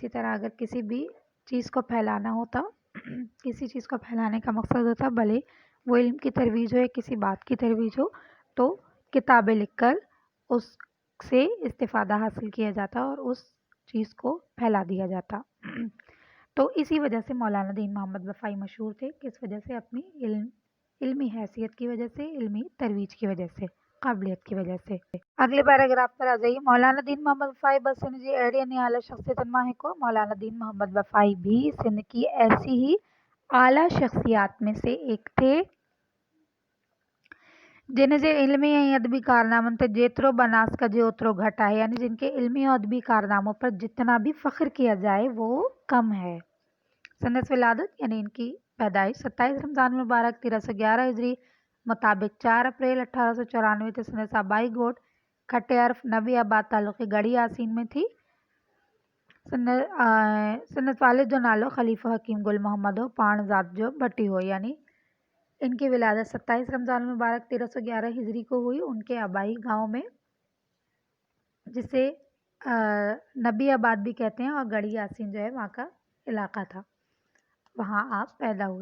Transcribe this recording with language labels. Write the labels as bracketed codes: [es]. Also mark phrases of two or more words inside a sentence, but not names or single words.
[ur] اسی طرح اگر کسی بھی چیز کو پھیلانا ہوتا کسی چیز کو پھیلانے کا مقصد ہوتا، بھلے وہ علم کی ترویج ہو یا کسی بات کی ترویج ہو، تو کتابیں لکھ کر اس سے استفادہ حاصل کیا جاتا اور اس چیز کو پھیلا دیا جاتا. تو اسی وجہ سے مولانا دین محمد وفائی مشہور تھے. کس وجہ سے? اپنی علمی حیثیت کی وجہ سے، علمی ترویج کی وجہ سے، قابلیت کی وجہ سے. اگلے پیراگراف پر آ جائیے. [sd] मौलाना दीन मोहम्मद वफ़ाई बस सिंध जी अहिड़ी निहाल शख्सियतुनि मां हिकु। [ur] مولانا دین محمد وفائی بھی سندھ کی ایسی ہی اعلیٰ شخصیات میں سے ایک تھے [sd] जिन जे इल्मी ऐं अदबी कारनामनि ते जेतिरो बनास कजे ओतिरो घटि आहे। [ur] یعنی جن کے علمی اور ادبی کارناموں پر جتنا بھی فخر کیا جائے وہ کم ہے. [sd] सनस विलादत [ur] یعنی ان کی پیدائش [sd] 27 रमज़ान मुबारक 1311 हिजरी मुताबिक 4 अप्रैल 1894 ते सनस आबाई गोट खट्टे अर्फ नबी आबाद तालुक़े गढ़ी आसीन में थी। सनत वालिद जो नालो ख़लीफ़ा हकीम गुल मोहम्मद हो, पाण ज़ात जो भट्टी हो। [ur] یعنی ان کی ولادت 27 رمضان مبارک 1311 ہجری کو ہوئی. ان کے آبائی گاؤں میں، جسے نبی آباد بھی کہتے ہیں، اور گڑھی آسین جو ہے وہاں کا علاقہ تھا، وہاں آپ پیدا ہوئے.